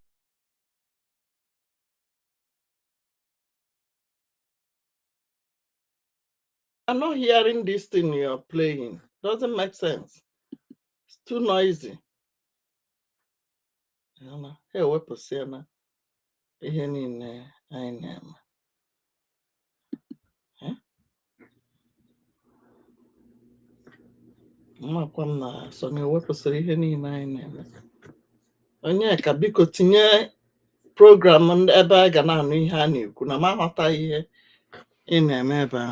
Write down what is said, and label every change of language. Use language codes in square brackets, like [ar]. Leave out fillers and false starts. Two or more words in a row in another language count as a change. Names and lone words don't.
[en] I'm not hearing this thing you're playing. Doesn't make sense. It's too noisy. Hey, what percent? [ig] Ihe niile anyị na-eme. Mmakwa m na so na-ewepụsịrị ihe niile anyị na-eme. Onye ka biko tinye program ebe a ga na-anụ ihe a na-ekwu na m aghọtaghị ihe ị na-eme ebe ahụ.